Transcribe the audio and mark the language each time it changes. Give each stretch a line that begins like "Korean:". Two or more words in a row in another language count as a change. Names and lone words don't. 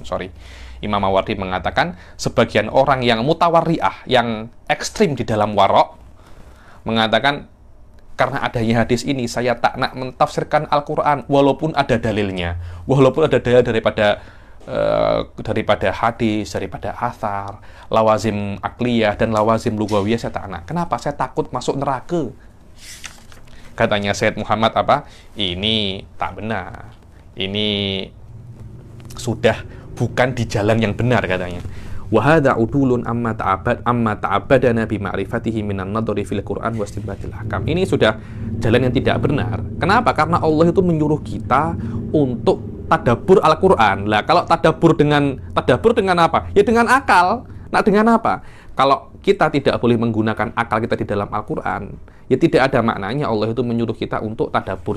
Indonesian: Imam Mawardi mengatakan sebagian orang yang mutawarri'ah, yang ekstrim di dalam warok, mengatakan karena adanya hadis ini saya tak nak mentafsirkan Al-Quran walaupun ada dalilnya, walaupun ada dalil daripada hadis, daripada athar,
Arabic: لوازم عقلية
Indonesian: dan
Arabic: لوازم لغوية,
Indonesian: saya tak nak. Kenapa? Saya takut masuk neraka. Katanya Sayyid Muhammad apa? Ini tak benar. Ini sudah bukan di jalan yang benar, katanya.
Arabic: وهذا عدول عما تعبدنا بمعرفته من النظر في القرآن واستنباط الأحكام.
Indonesian: Ini sudah jalan yang tidak benar. Kenapa? Karena Allah itu menyuruh kita untuk tadabbur Al-Qur'an. Lah kalau tadabbur dengan apa? Ya dengan akal. Nah, dengan apa? Kalau kita tidak boleh menggunakan akal kita di dalam Al-Qur'an, ya tidak ada maknanya Allah itu menyuruh kita untuk tadabbur.